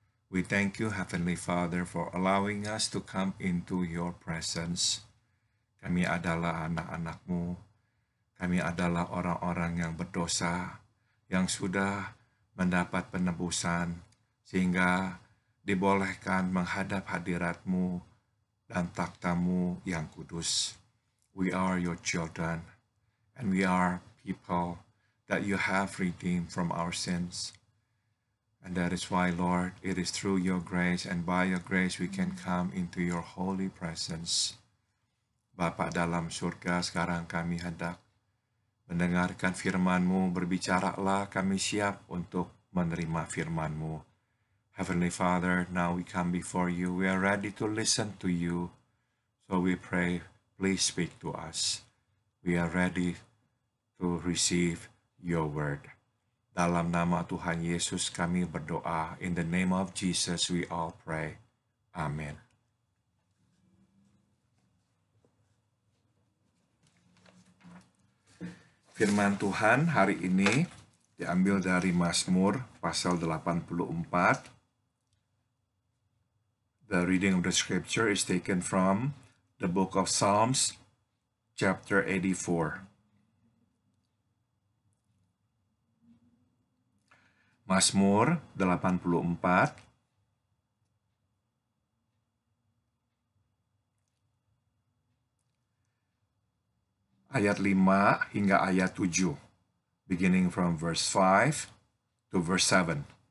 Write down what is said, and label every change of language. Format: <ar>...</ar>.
<en>We thank you, Heavenly Father, for allowing us to come into your presence.</en> <id>Kami adalah anak-anak-Mu. Kami adalah orang-orang yang berdosa, yang sudah mendapat penebusan, sehingga dibolehkan menghadap hadirat-Mu dan takhta-Mu yang kudus.</id> <en>We are your children, and we are people that you have redeemed from our sins. And that is why, Lord, it is through your grace and by your grace we can come into your holy presence.</en> <id>Bapa dalam surga, sekarang kami hendak mendengarkan firman-Mu, berbicaralah, kami siap untuk menerima firman-Mu.</id> <en>Heavenly Father, now we come before you, we are ready to listen to you. So we pray, please speak to us. We are ready to receive your word.</en> <id>Dalam nama Tuhan Yesus kami berdoa.</id> <en>In the name of Jesus we all pray. Amen.</en> <id>Firman Tuhan hari ini diambil dari Mazmur pasal 84.</id> <en>The reading of the scripture is taken from the book of Psalms, chapter 84.</en> <id>Mazmur 84 ayat 5 hingga ayat 7,</id> <en>beginning from verse 5 to verse 7.</en>